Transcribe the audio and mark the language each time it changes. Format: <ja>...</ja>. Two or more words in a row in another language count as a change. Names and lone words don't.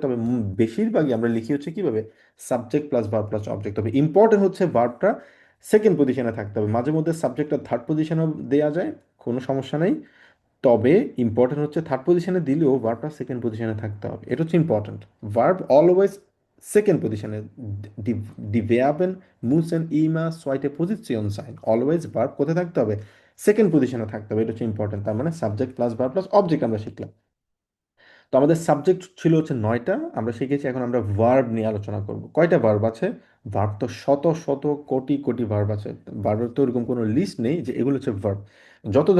<bn>তবে বেশিরভাগই আমরা লিখি হচ্ছে কিভাবে,</bn> <en>subject plus verb plus object.</en> <bn>তবে ইম্পর্টেন্ট হচ্ছে ভার্বটা</bn> <en>second position</en> <bn>থাকতে হবে। মাঝে মধ্যে সাবজেক্টটা</bn> <en>third position</en> <bn>দেওয়া যায়, কোনো সমস্যা নেই। তবে ইম্পর্টেন্ট হচ্ছে</bn> <en>third position</en> <bn>দিলেও ভার্বটা</bn> <en>second position</en> <bn>থাকতে হবে, এটা হচ্ছে ইম্পর্টেন্ট।</bn> <en>verb always second position,</en> <de>die Verben müssen immer zweite Position sein,</de> <en>always verb</en> <bn>কোথায় থাকতে হবে,</bn> <en>second position</en> <bn>থাকতে হবে, এটা হচ্ছে ইম্পর্টেন্ট। তার মানে</bn> <en>subject plus verb plus object</en> <bn>আমরা শিখলাম। তো আমাদের সাবজেক্ট ছিল হচ্ছে 9টা, আমরা শিখেছি। এখন আমরা ভার্ব নিয়ে আলোচনা করব। কয়টা ভার্ব আছে? ভার্ব তো শত শত কোটি কোটি ভার্ব আছে। ভার্বের তো এরকম কোনো লিস্ট নেই যে এগুলো হচ্ছে ভার্ব।</bn>